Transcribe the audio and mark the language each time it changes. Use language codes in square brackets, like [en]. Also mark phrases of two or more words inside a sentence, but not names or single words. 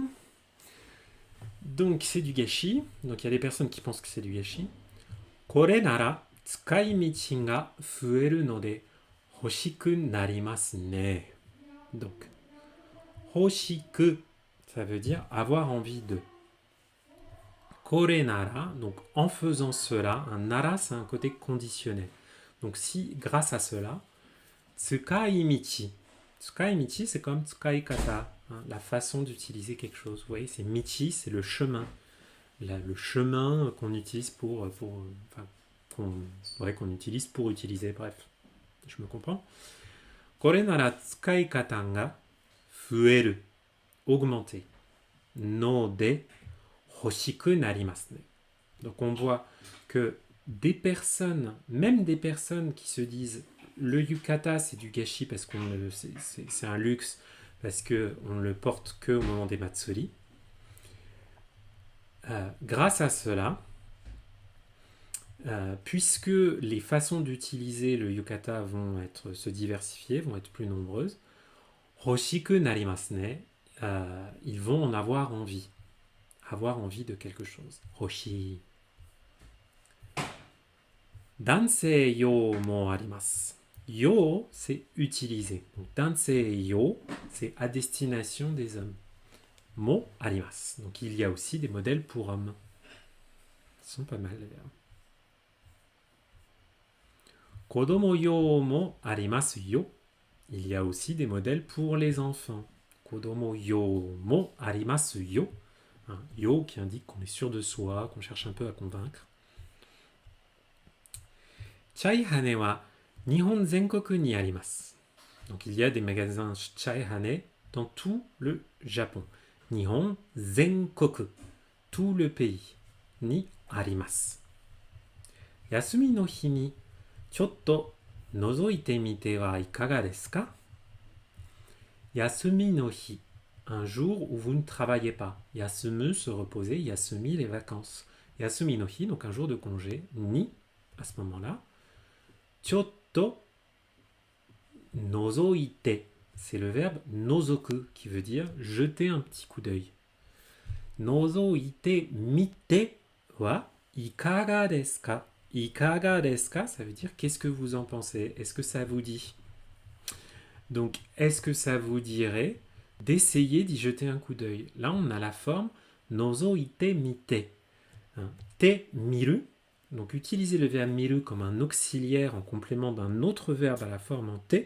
[fr] Donc c'est du gâchis. Donc il y a des personnes qui pensent que c'est du gâchis. [ja] これなら使い道が増えるので欲しくなりますね. [fr] Donc hoshiku, ça veut dire avoir envie de. [ja] これなら, [fr] donc en faisant cela, un nara c'est un côté conditionnel. Donc si grâce à cela, tsukaimichi. Tsukaimichi c'est comme tsukaikata, hein, la façon d'utiliser quelque chose. Vous voyez, c'est michi, c'est le chemin. Le chemin qu'on utilise pour qu'on utilise pour utiliser, bref, je me comprends. [ja] これなら使い方が増える、augmenter、ので欲しくなりますね. [fr] Donc on voit que des personnes, même des personnes qui se disent le yukata c'est du gâchis parce qu'on c'est un luxe parce qu'on ne le porte que au moment des matsuri. Grâce à cela, puisque les façons d'utiliser le yukata vont se diversifier, vont être plus nombreuses, [ja] 欲しくなりますね, [fr] ils vont en avoir envie de quelque chose. Hoshi. [ja] 男性用もあります. [fr] Yo, c'est utiliser. Donc, [ja] 男性用, [fr] c'est à destination des hommes. [ja] もあります. [fr] Donc, il y a aussi des modèles pour hommes. Ils sont pas mal d'ailleurs. [ja] 子供用もありますよ. [fr] Il y a aussi des modèles pour les enfants. [ja] 子供用もありますよ. [fr] Hein, yo qui indique qu'on est sûr de soi, qu'on cherche un peu à convaincre. [ja] Chaihaneは日本全国にあります. [fr] Donc il y a des magasins Chaihane dans tout le Japon. [ja] 日本全国, [fr] tout le pays, [ja] にあります. 休みの日にちょっと覗いてみてはいかがですか? 休みの日, [fr] un jour où vous ne travaillez pas. Yasumu, se reposer, yasumi, les vacances. [ja] 休みの日, [fr] donc un jour de congé, ni, à ce moment-là. [ja] ちょっと覗いて, [fr] c'est le verbe nozoku qui veut dire jeter un petit coup d'œil. [ja] 覗いてみてはいかがですか? いかがですか, [fr] ça veut dire qu'est-ce que vous en pensez? Est-ce que ça vous dit? Donc, est-ce que ça vous dirait d'essayer d'y jeter un coup d'œil? Là, on a la forme [ja] 覗いてみて. Hein. てみる. [fr] Donc, utilisez le verbe miru comme un auxiliaire en complément d'un autre verbe à la forme en te.